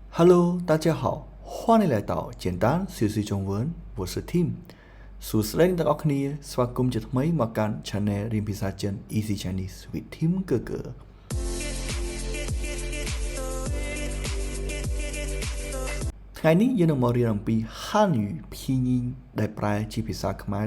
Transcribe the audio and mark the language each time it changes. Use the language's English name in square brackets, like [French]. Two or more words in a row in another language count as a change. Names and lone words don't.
[Chinese] Hello，大家好，欢迎来到简单学习中文，我是 Tim。 [Khmer] សួស្តីអ្នកនរគ្នាស្វាគមន៍ជាថ្មីមកកាន់ Channel រៀនភាសាចិន [English] Easy Chinese with Tim [Khmer] 哥哥ថ្ងៃនេះយើងនឹងមករៀនអំពី [Chinese] 汉语拼音 [Khmer] ដែលប្រែជាភាសាខ្មែរ